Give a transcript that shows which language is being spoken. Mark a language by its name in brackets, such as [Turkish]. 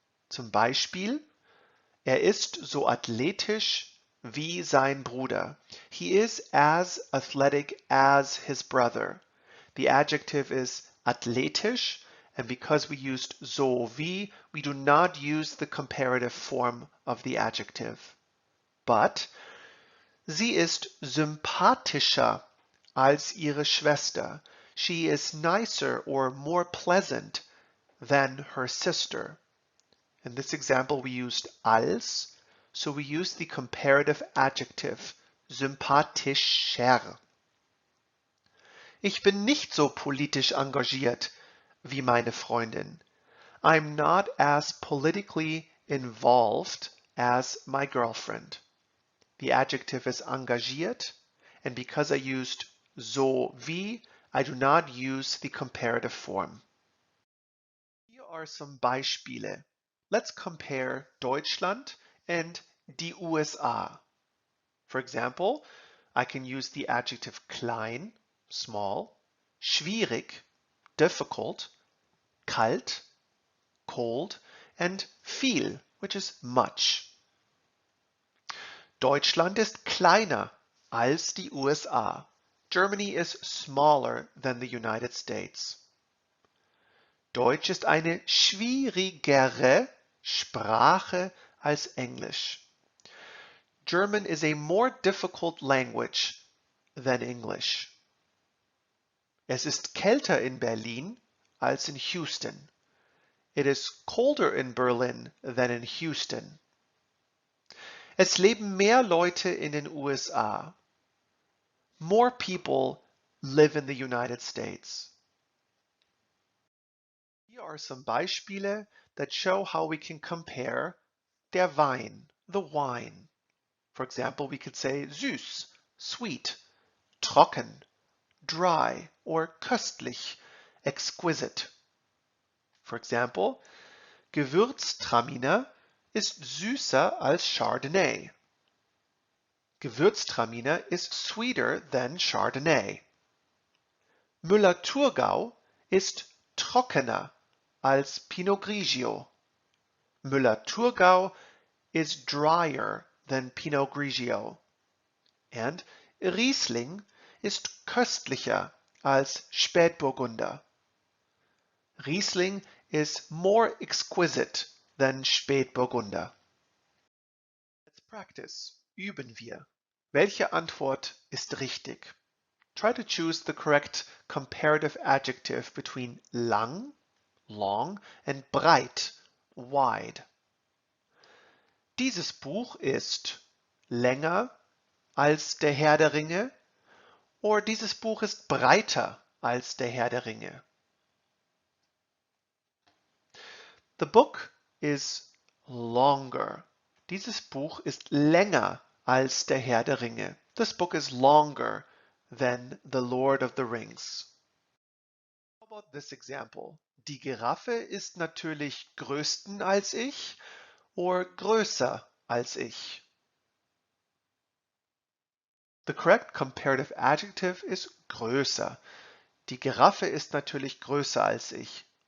[German] Zum Beispiel, ist so athletisch wie sein Bruder. [English] He is as athletic as his brother. The adjective is athletisch, and because we used so wie, we do not use the comparative form of the adjective. But [German] sie ist sympathischer als ihre Schwester. [English] She is nicer or more pleasant than her sister. In this example, we used als, so we used the comparative adjective sympathischer. [German] Ich bin nicht so politisch engagiert wie meine Freundin. [English] I'm not as politically involved as my girlfriend. The adjective is engagiert, and because I used so wie, I do not use the comparative form. Here are some Beispiele. Let's compare Deutschland and die USA. For example, I can use the adjective klein, small, schwierig, difficult, kalt, cold, and viel, which is much. [German] Deutschland ist kleiner als die USA. [English] Germany is smaller than the United States. [German] Deutsch ist eine schwierigere Sprache als Englisch. [English] German is a more difficult language than English. [German] Es ist kälter in Berlin als in Houston. [English] It is colder in Berlin than in Houston. [German] Es leben mehr Leute in den USA. [English] More people live in the United States. Hier are some Beispiele that show how we can compare der Wein, the wine. For example, we could say süß, sweet, trocken, dry, or köstlich, exquisite. [German] For example, Gewürztraminer ist süßer als Chardonnay. [English] Gewürztraminer is sweeter than Chardonnay. [German] Müller-Thurgau ist trockener als Pinot Grigio. [English] Müller-Thurgau is drier than Pinot Grigio. And [German] Riesling ist köstlicher als Spätburgunder. [English] Riesling is more exquisite than Spätburgunder. Let's practice. [German] Üben wir. Welche Antwort ist richtig? [English] Try to choose the correct comparative adjective between lang, long, and breit, wide. [German] Dieses Buch ist länger als der Herr der Ringe, oder dieses Buch ist breiter als der Herr der Ringe. [English] The book is longer. [German] Dieses Buch ist länger als der Herr der Ringe. [English] This book is longer than The Lord of the Rings. How about this example? [German] Die Giraffe ist natürlich größten als ich oder größer als ich. [English] The correct comparative adjective is größer. [German] Die Giraffe ist natürlich größer als ich.